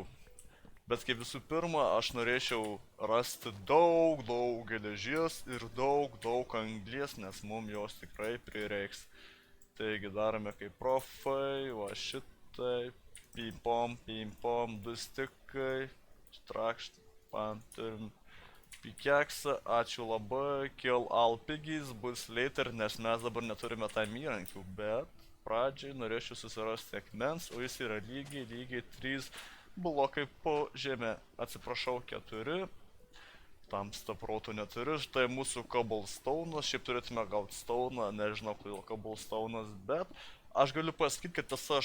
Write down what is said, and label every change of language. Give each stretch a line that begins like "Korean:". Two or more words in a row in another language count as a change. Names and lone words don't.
Lithuanian: Bet kaip visų pirma, aš norėčiau rasti daug geležies ir daug anglies, nes mums jos tikrai prireiks. Taigi darome kaip profai, va šitaip. Pim-pom, 2 stikai, trakšt, turim pikeksą, ačiū labai,
English: kill all piggies, bus later,
Lithuanian: nes mes dabar neturime tam įrankių, bet pradžiai norėčiau susirasti akmens, o jis yra lygiai 3 blokai po žemė, atsiprašau, 4, tamsta proto neturiu, štai mūsų cobblestone'as, šiaip turėtume gauti stone'ą, nežinau kodėl cobblestone'as, bet aš galiu pasakyti, kad esu aš